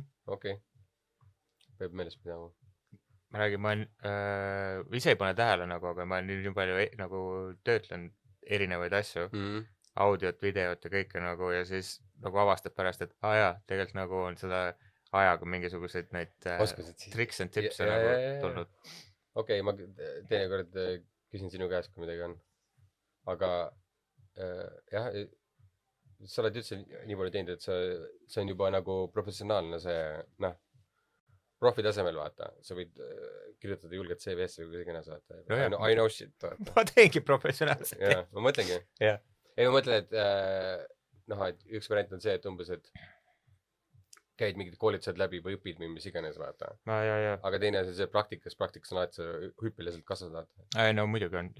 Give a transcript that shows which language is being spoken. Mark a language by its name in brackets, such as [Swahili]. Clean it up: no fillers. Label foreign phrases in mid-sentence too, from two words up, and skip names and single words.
[Estonian] Okei. Peab meeles pidama. Ma räägin, ma ise ei pane tähele nagu, aga ma nii palju nagu töötlen erinevaid asju, audiot, videot ja kõike nagu ja siis nagu avastad pärast, et tegelikult nagu on seda ajaga mingisuguseid neid [English] tricks and tips [Estonian] nagu tulnud. Okei, ma teinekord küsin sinu käest, kui midagi on. Aga jah, sa oled üldse nii palju teinud, et see on juba nagu professionaalne see, profi tasemel vaata, sa võid kirjutada julget CV-sse või kuidagi näes vaata. [English] I know shit vaata. [Estonian] Ma teengi professionaalselt. Jaa, ma mõtlengi. Ei, ma mõtlen, et üks variant on see, et umbes, et käid mingid koolitused läbi või õpid või mis iganes vaata. Aga teine on see praktikas on alati sa hüppeliselt kasvad vaata. No muidugi on.